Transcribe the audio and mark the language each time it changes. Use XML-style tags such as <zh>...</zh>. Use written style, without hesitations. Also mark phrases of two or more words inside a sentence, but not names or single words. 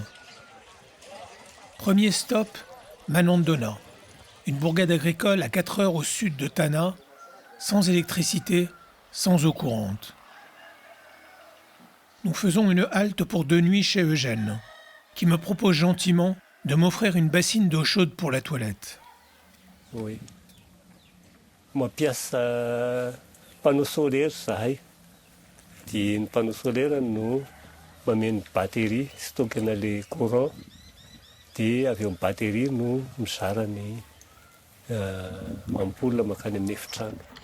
<fr>Premier stop, Manandona, une bourgade agricole à 4 heures au sud de Tana, sans électricité, sans eau courante. Nous faisons une halte pour 2 nuits chez Eugène, qui me propose gentiment de m'offrir une bassine d'eau chaude pour la toilette. Oui.</fr> <mg>Mampiasa panneau solaire zahay. Dia ny panneau solaire no mameno batterie stokena le courant. Dia avy eo amin'ny batterie no mizara ny ampoule mankany amin'ny efitrano.</mg>